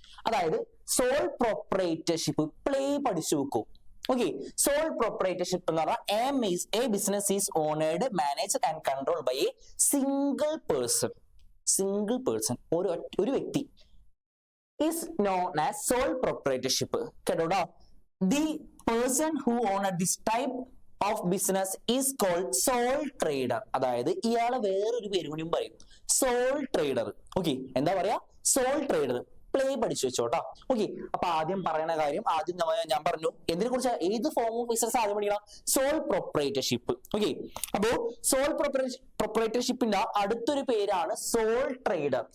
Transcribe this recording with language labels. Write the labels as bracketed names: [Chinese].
[Malayalam] അതായത് soul proprietorship play പഠിച്ചു വെക്കും. [English] okay, sole proprietorship [Malayalam] എന്ന് പറഞ്ഞാൽ [English] A business is owned, managed and controlled by a single person. Single person, [Malayalam] ഒരു വ്യക്തി [English] Is known as sole proprietorship. [Malayalam] കേട്ടോടാ. [English] The person who owned this type of business is called sole trader. [Malayalam] അതായത് ഇയാളെ വേറൊരു പേര് കൂടിയും പറയും, സോൾ ട്രേഡർ. ഓക്കെ, എന്താ പറയാ? Sole trader. പ്ലേ പഠിച്ചു വെച്ചോട്ടോ. ഓക്കെ, അപ്പൊ ആദ്യം പറയണ കാര്യം, ആദ്യം ഞാൻ പറഞ്ഞു എന്തിനെ കുറിച്ച്, ഏത് ഫോം ഓഫ് ബിസിനസ് ആദ്യം പഠിക്കണം? Soul proprietorship. ഓക്കെ, അപ്പോ സോൾ പ്രൊപ്പറേറ്റർഷിപ്പിന്റെ അടുത്തൊരു പേരാണ് സോൾ ട്രേഡർ.